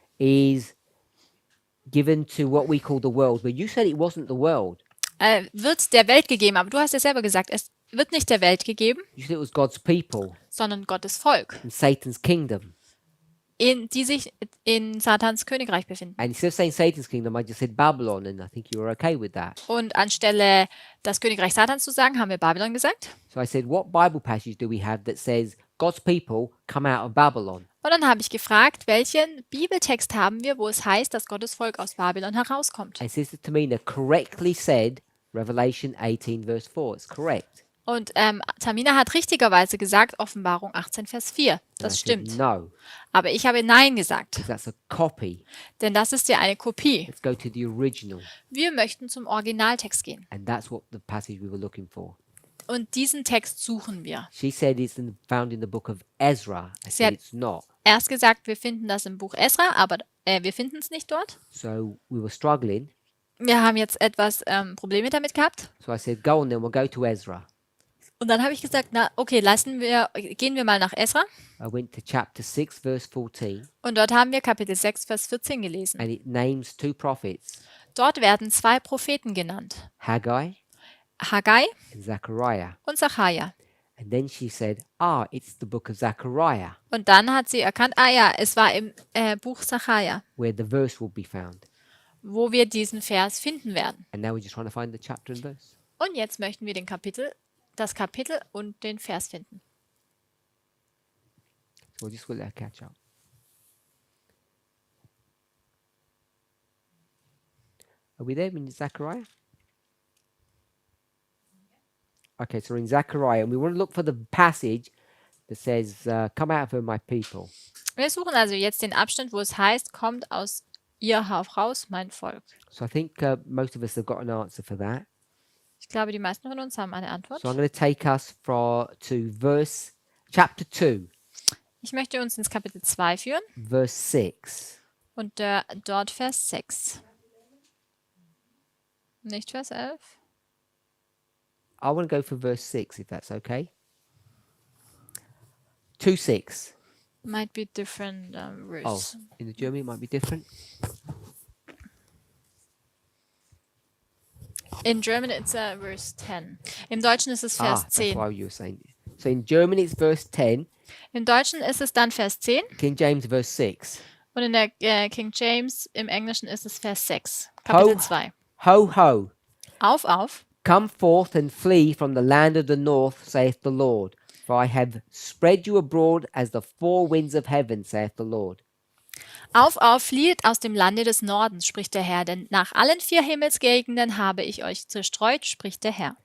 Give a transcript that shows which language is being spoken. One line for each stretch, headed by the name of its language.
English: is given to what we call the world, but you said it wasn't the world.
German: wird der Welt gegeben, aber du hast ja selber gesagt, es wird nicht der Welt gegeben,
English: You said it was God's people
German: sondern Gottes Volk,
English: and Satan's kingdom.
German: die sich in Satans Königreich befinden.
English: And instead of saying Satan's kingdom, I just said Babylon, and I think you were okay with that.
German: Und anstelle das Königreich Satans zu sagen, haben wir Babylon gesagt.
English: So I said, what Bible passage do we have that says God's people come out of Babylon?
German: Und dann habe ich gefragt, welchen Bibeltext haben wir, wo es heißt, dass Gottes Volk aus Babylon herauskommt.
English: And Sister Tamina correctly said Revelation 18, verse 4. It's correct.
German: Und Tamina hat richtigerweise gesagt, Offenbarung 18, Vers 4.
English: And
German: Das
English: I said,
German: stimmt.
English: no,
German: Aber ich habe Nein gesagt,
English: because that's a copy.
German: denn das ist ja eine Kopie.
English: Let's go to the original.
German: Wir möchten zum Originaltext gehen.
English: And that's what the passage we were looking for.
German: Und diesen Text suchen wir.
English: She said it's found in the book of Ezra. I
German: Sie
English: said
German: hat-
English: it's not.
German: Erst gesagt, wir finden das im Buch Esra, aber wir finden es nicht dort.
English: So we were struggling.
German: Wir haben jetzt etwas Probleme damit gehabt.
English: So I said, go on then, we'll go to Ezra.
German: Und dann habe ich gesagt, na okay, gehen wir mal nach Esra.
English: I went to chapter 6, verse 14,
German: Und dort haben wir Kapitel 6, Vers 14 gelesen.
English: and it names 2 prophets,
German: Dort werden 2 Propheten genannt.
English: Haggai
German: Haggai
English: and Zechariah.
German: und Sacharja.
English: And then she said, "Ah, it's the book of Zechariah,
German: Und dann hat sie erkannt, ah ja, es war im Buch Sacharja,
English: where the verse will be found."
German: wo wir diesen Vers finden werden.
English: And now we're just trying to find the chapter and verse.
German: Und jetzt möchten wir das Kapitel und den Vers finden.
English: So we'll just let her catch up. Are we there in Zechariah? Okay, so we're in Zechariah, and we want to look for the passage that says, "Come out of her, my people."
German: Wir suchen also jetzt den Abschnitt, wo es heißt, kommt aus ihr heraus, mein Volk.
English: So I think most of us have got an answer for that.
German: Ich glaube, die meisten von uns haben eine Antwort.
English: So I'm going to take us to chapter 2,
German: Ich möchte uns ins Kapitel 2 führen
English: verse 6.
German: und dort Vers 6. Nicht Vers 11.
English: I want to go for verse 6, if that's okay. 2:6. Might be different Oh, verse. in the German it might be different. In German it's verse 10.
German: Im Deutschen ist es Vers
English: That's
German: 10.
English: why you were saying. So in German it's verse 10,
German: Im Deutschen ist es dann Vers 10
English: King James verse 6.
German: und in der King James im Englischen ist es Vers 6. Kapitel 2.
English: Ho, ho,
German: Auf,
English: come forth and flee from the land of the north, saith the Lord. For I have spread you abroad as the four winds of heaven, saith the Lord.
German: auf, flieht aus dem Lande des Nordens, spricht der Herr, denn nach allen 4 Himmelsgegenden habe ich euch zerstreut, spricht der Herr.